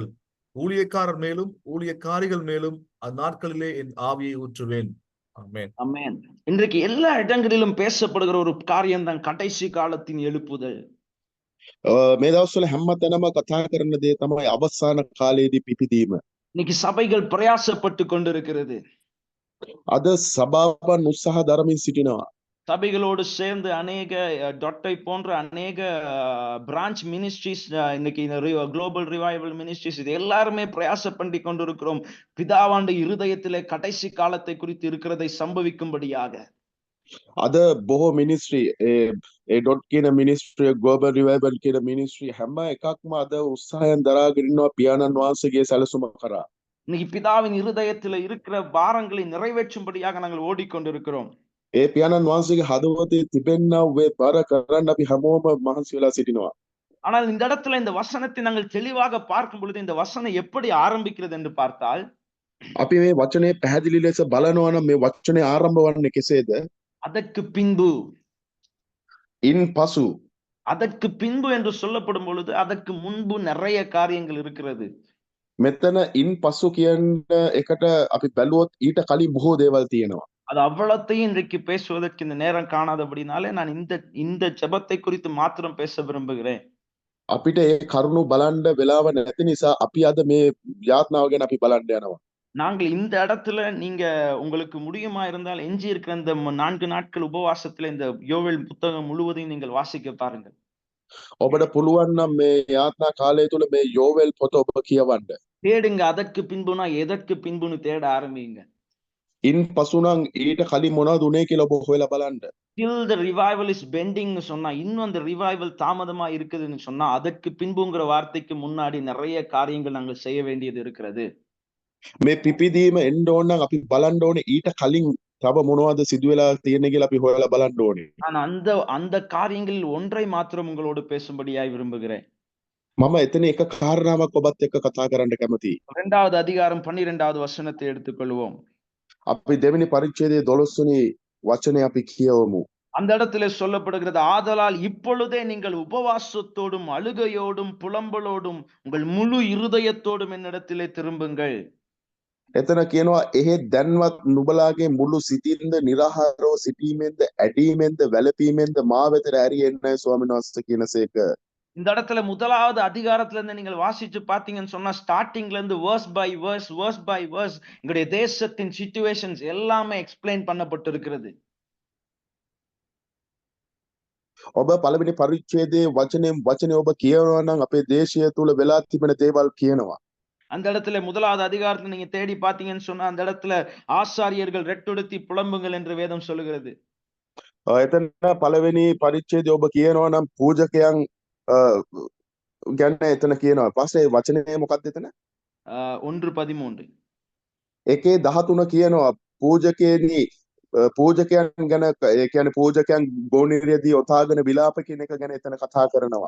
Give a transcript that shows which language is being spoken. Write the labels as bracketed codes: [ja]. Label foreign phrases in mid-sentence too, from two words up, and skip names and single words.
[ta] ஊழியக்காரர் மேலும் ஊழியக்காரிகள் மேலும் அந்நாட்களிலே என் ஆவியை ஊற்றுவேன். ஆமென். ஆமென். இன்றைக்கு எல்லா இடங்களிலும் பேசப்படுகிற ஒரு காரியம் தான் கடைசி காலத்தின் எழுப்புதல். [si] මේ දවස්වල හැමතැනම කතා කරන දේ තමයි අවසාන කාලයේදී පිපිදීම. [ta] இன்னைக்கு சபைகள் பிரயாசப்பட்டு கொண்டிருக்கிறது. [si] අද සභාවන් උත්සාහ දරමින් සිටිනවා. [ta] சபைகளோடு சேர்ந்து அநேக டொட்டை போன்ற அநேக [en] branch ministries, [ta] இன்னைக்கு இந்த குளோபல் ரிவைவல் மினிஸ்ட்ரிஸ், இது எல்லாருமே பிரயாசம் பண்ணி கொண்டிருக்கிறோம். பிதாவாண்டு இருதயத்திலே கடைசி காலத்தை குறித்து இருக்கிறதை சம்பவிக்கும்படியாக. [si] අද බොහෝ මිනිස්ට්‍රි ඒ ඩොට් කියන මිනිස්ට්‍රිය ග්ලෝබල් රිවයිවල් කියන මිනිස්ට්‍රි හැම එකක්ම අද උත්සාහයෙන් දරාගෙන ඉන්නවා පියාණන් වහන්සේගේ සැලසුම කරා. [ta] இன்னைக்கு பிதாவின் இருதயத்தில் இருக்கிற பாரங்களை நிறைவேற்றும்படியாக நாங்கள் ஓடிக்கொண்டிருக்கிறோம். [si] ඒ පියාණන් වහන්සේගේ හදවතේ තිබෙනා වේ බර කරන්න අපි හැමෝම මහන්සි වෙලා සිටිනවා. [ta] ஆனால் இந்த இடத்துல இந்த வசனத்தை நாங்கள் தெளிவாக பார்க்கும் பொழுது இந்த வசனம் எப்படி ஆரம்பிக்கிறது என்று பார்த்தால், [si] අපි මේ වචනේ පැහැදිලි ලෙස බලනවා නම් මේ වචනේ ආරම්භ වන්නේ කෙසේද? [ta] அதற்கு பின்பு. [si] ඉන් පසු. [ta] அதற்கு பின்பு என்று சொல்லப்படும் பொழுது அதற்கு முன்பு நிறைய காரியங்கள் இருக்கிறது. [si] මෙතන ඉන් පසු කියන එකට අපි බැලුවොත් ඊට කලින් බොහෝ දේවල් තියෙනවා. [ta] அது அவ்வளத்தையும் இன்றைக்கு பேசுவதற்கு இந்த நேரம் காணாதபடினாலே நான் இந்த ஜெபத்தை குறித்து மாத்திரம் பேச விரும்புகிறேன். [si] අපිට ඒ කරුණු බලන්න වෙලාව නැති නිසා අපි අද මේ යාත්නාව ගැන අපි බලන්න යනවා. [ta] நாங்கள் இந்த இடத்துல நீங்க உங்களுக்கு முடியுமா இருந்தால் எஞ்சி இருக்கிற இந்த 4 நாட்கள் உபவாசத்துல இந்த யோவேல் புத்தகம் முழுவதையும் நீங்கள் வாசிக்க பாருங்கள். [si] ඔබට පුළුවන් නම් මේ යාත්නා කාලය තුල මේ යෝවෙල් පොත ඔබ කියවන්න. [ta] தேடுங்க. அதற்கு பின்புனா எதற்கு பின்புன்னு தேட ஆரம்பிங்க. [si] ඉන් පසු නම් ඊට කලින් මොනවද උනේ කියලා ඔබ හොයලා බලන්න. [en] till the revival is bending [ta] னு சொன்னா, இன்னும் அந்த ரிவைவல் தாமதமா இருக்குதுன்னு சொன்னா, அதற்கு பின்புங்கிற வார்த்தைக்கு முன்னாடி நிறைய காரியங்கள் நாங்கள் செய்ய வேண்டியது இருக்கிறது. [si] මේ පිපිදීම එන්න ඕන නම් අපි බලන්න ඕනේ ඊට කලින් තව මොනවද සිදු වෙලා තියෙන්නේ කියලා අපි හොයලා බලන්න ඕනේ. [ta] நான் அந்த காரியங்களில் ஒன்றை மாத்திரம் உங்களோடு பேசும்படியாய் விரும்புகிறேன். [si] මම එතන එක කාරණාවක් ඔබත් එක්ක කතා කරන්න කැමතියි. [ta] 2வது அதிகாரம் 12வது வசனத்தை எடுத்துக்கொள்வோம். [si] අපි දෙවෙනි පරිච්ඡේදයේ 12 වෙනි වචනේ අපි කියවමු. [ta] அந்த இடத்துல சொல்லப்படுகிறது, ஆதலால் இப்பொழுதே நீங்கள் உபவாசத்தோடும் அழுகையோடும் புலம்பலோடும் உங்கள் முழு இருதயத்தோடும் என்னிடத்திலே திரும்புங்கள். [si] එතන කියනවා එහෙත් දැන්වත් නුඹලාගේ මුළු සිතින්ද නිරහරව සිටීමෙන්ද ඇඩීමෙන්ද වැළපීමෙන්ද මා වෙතට ඇරී එන්නයි ස්වාමීන් වහන්සේ කියනසේක. [ta] இந்த இடத்துல 1வது அதிகாரத்துல இருந்து நீங்கள் வாசிச்சு பாத்தீங்கன்னு சொன்னா, ஸ்டார்டிங்ல இருந்து [en] verse by verse [ta] எங்களுடைய தேசத்தின் சிச்சுவேஷன்ஸ் எல்லாமே எக்ஸ்பிளைன் பண்ணப்பட்டிருக்கிறது. [si] ඔබ පළවෙනි පරිච්ඡේදයේ වචනේ ඔබ කියවනවා නම් අපේ දේශය තුල වෙලා තිබෙන දේවල් කියනවා. [ta] அந்த இடத்துல 1வது அதிகாரத்தை நீங்க தேடி பாத்தீங்கன்னு சொன்னா, அந்த இடத்துல ஆசாரியர்கள் ரெட்டுடுத்தி புலம்புங்கள் என்று வேதம் சொல்லுகிறது. [si] එතන පළවෙනි පරිච්ඡේදයේ ඔබ කියනවා නම් පූජකයන් ගැන එතන කියනවා. පස්සේ වචනේ මොකක්ද එතන? 1:13. ඒකේ 13 කියනවා පූජකයන් ගැන, ඒ කියන්නේ පූජකයන් ගෝනිරියදී ඔතාගෙන විලාප කියන එක ගැන එතන කතා කරනවා.